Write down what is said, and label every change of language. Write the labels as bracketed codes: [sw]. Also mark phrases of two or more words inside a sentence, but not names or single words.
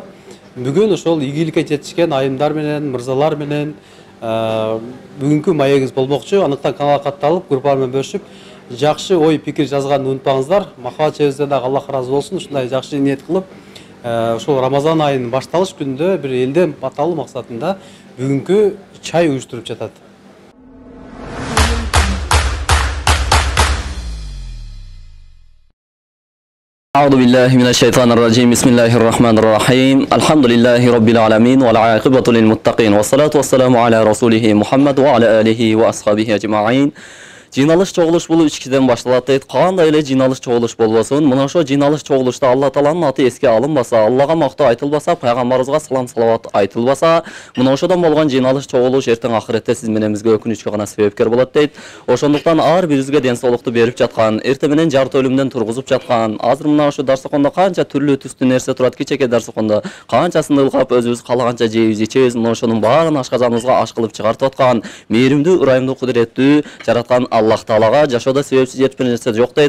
[ky] Бүгүн ошол ийгиликке жетишкен айымдар менен, мырзалар менен бүгүнкү маегибиз болмокчу. Андыктан каналга катталып, группалар менен бөлүшүп, жакшы ой пикир жазганды унутпаңыздар. Махабат эжебизден дагы Аллах ыраазы болсун. Ушундай жакшы ниет кылып, ошол Рамазан айынын башталыш күнүндө бир элден баталуу максатында бүгүнкү чай уюштуруп жатат. [ar] أعوذ بالله من الشيطان الرجيم بسم الله الرحمن الرحيم الحمد لله رب العالمين والعاقبة للمتقين والصلاة والسلام على رسوله محمد وعلى آله وأصحابه أجمعين. [ky] Жыйналыш чогулуш бул 3 кишиден башталат дейт. Кандай эле жыйналыш чогулуш болбосун, мына ошо жыйналыш чогулушта Алла Тааланын аты эске алынбаса, Аллага мактоо айтылбаса, пайгамбарыбызга салам салават айтылбаса, мына ошодон болгон жыйналыш чогулуш эртең ахиретте сиз менен бизге өкүнүчкө гана себепкер болот дейт. Ошондуктан ар бирибизге ден соолукту берип жаткан, эрте менен жарты өлүмдөн тургузуп жаткан, азыр мына ошо дарсыкондо канча түрлүү түстүү нерсе турат, кичеке дарсыкондо канчасын ылгап өзүбүз каалаганча жейбиз, ичебиз, мына ошонун баарын ашказаныбызга аш кылып чыгартып аткан, мээримдүү, ырайымдуу, кудуреттүү жараткан Аллах Таалага жашоодо себепсиз жетпеш нерсе жок дейт.